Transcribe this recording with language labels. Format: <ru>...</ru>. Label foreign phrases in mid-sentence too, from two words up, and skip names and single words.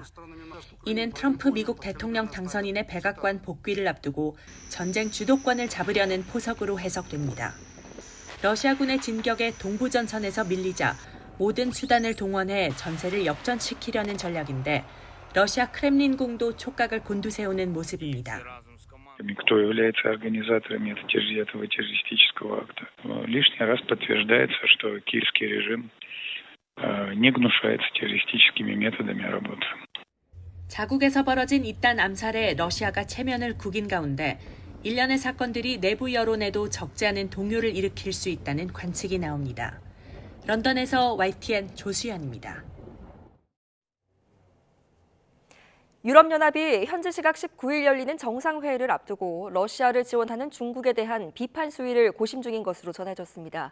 <ko>이는 트럼프 미국 대통령 당선인의 백악관 복귀를 앞두고 전쟁 주도권을 잡으려는 포석으로 해석됩니다. 러시아군의 진격에 동부전선에서 밀리자 모든 수단을 동원해 전세를 역전시키려는 전략인데 러시아 크렘린궁도 촉각을 곤두세우는 모습입니다.</ko> <ru>Кто является организаторами этого террористического акта. Лишний раз подтверждается, что киевский режим не гнушается террористическими методами работы.</ru> <ko>자국에서 벌어진 이딴 암살에 러시아가 체면을 구긴 가운데 일련의 사건들이 내부 여론에도 적지 않은 동요를 일으킬 수 있다는 관측이 나옵니다. 런던에서 YTN 조수연입니다. 유럽연합이 현지 시각 19일 열리는 정상회의를 앞두고 러시아를 지원하는 중국에 대한 비판 수위를 고심 중인 것으로 전해졌습니다.</ko>